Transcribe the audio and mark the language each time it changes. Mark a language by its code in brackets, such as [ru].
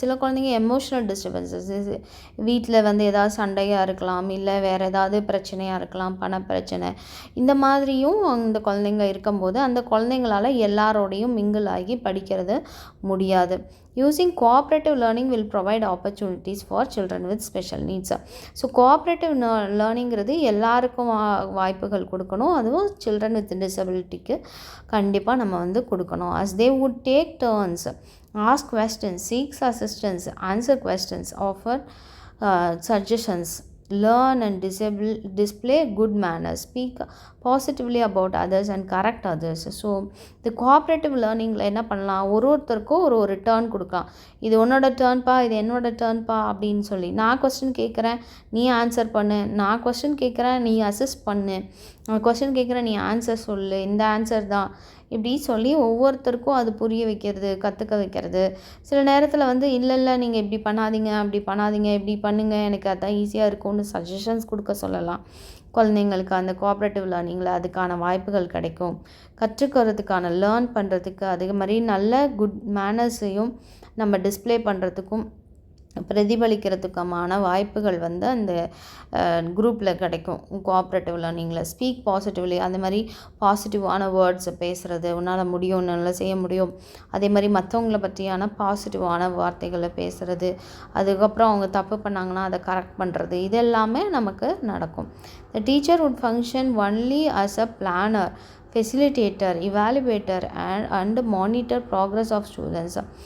[ta] சில குழந்தைங்க emotional disturbances, வீட்டில் வந்து ஏதாவது சண்டையாக இருக்கலாம், இல்லை வேறு ஏதாவது பிரச்சனையாக இருக்கலாம், பணப்பிரச்சனை, இந்த மாதிரியும் அந்த குழந்தைங்க இருக்கும்போது அந்த குழந்தைங்களால் எல்லாரோடையும் மிங்கிள் ஆகி படிக்கிறது முடியாது. [en] Using cooperative learning will provide opportunities for children with special needs. [ta] So cooperative லேர்னிங்கிறது எல்லாருக்கும் வாய்ப்புகள் கொடுக்கணும், அதுவும் சில்ட்ரன் வித் டிசபிலிட்டிக்கு கண்டிப்பாக நம்ம வந்து கொடுக்கணும். [en] as they would take turns, ask questions, seek assistance, answer questions, offer suggestions, learn and display good manners, speak positively about others and correct others. [ta] So இந்த cooperative லேர்னிங்கில் என்ன பண்ணலாம், ஒருத்தருக்கும் ஒரு டேர்ன் கொடுக்கலாம். இது உன்னோட டேர்ன்ப்பா, இது என்னோட டேர்ன்ப்பா அப்படின்னு சொல்லி, நான் கொஸ்டின் கேட்குறேன் நீ ஆன்சர் பண்ணு, நான் கொஸ்டின் கேட்குறேன் நீ அசிஸ்ட் பண்ணு, கொஸ்டின் கேட்குறேன் நீ ஆன்சர் சொல்லு, இந்த ஆன்சர் தான், இப்படி சொல்லி ஒவ்வொருத்தருக்கும் அது புரிய வைக்கிறது, கற்றுக்க வைக்கிறது. சில நேரத்தில் வந்து இல்லை நீங்கள் இப்படி பண்ணாதீங்க, அப்படி பண்ணாதீங்க, இப்படி பண்ணுங்கள், எனக்கு அதான் ஈஸியாக இருக்கும்னு சஜஷன்ஸ் கொடுக்க சொல்லலாம். குழந்தைங்களுக்கு அந்த கோஆப்ரேட்டிவ் லேர்னிங்கில் அதுக்கான வாய்ப்புகள் கிடைக்கும். கற்றுக்கிறதுக்கான லேர்ன் பண்ணுறதுக்கு அதே மாதிரி நல்ல குட் மேனர்ஸையும் நம்ம டிஸ்ப்ளே பண்ணுறதுக்கும் பிரதிபலிக்கிறதுக்குமான வாய்ப்புகள் வந்து அந்த குரூப்பில் கிடைக்கும். கோஆப்ரேட்டிவ் லேர்னிங்கில் ஸ்பீக் பாசிட்டிவ்லி, அந்த மாதிரி பாசிட்டிவான வேர்ட்ஸை பேசுகிறது, உன்னால் முடியும், நல்லா செய்ய முடியும், அதே மாதிரி மற்றவங்கள பற்றியான பாசிட்டிவான வார்த்தைகளை பேசுகிறது, அதுக்கப்புறம் அவங்க தப்பு பண்ணாங்கன்னா அதை கரெக்ட் பண்ணுறது, இது எல்லாமே நமக்கு நடக்கும். [en] The teacher would function only as a planner, facilitator, evaluator and monitor progress of students.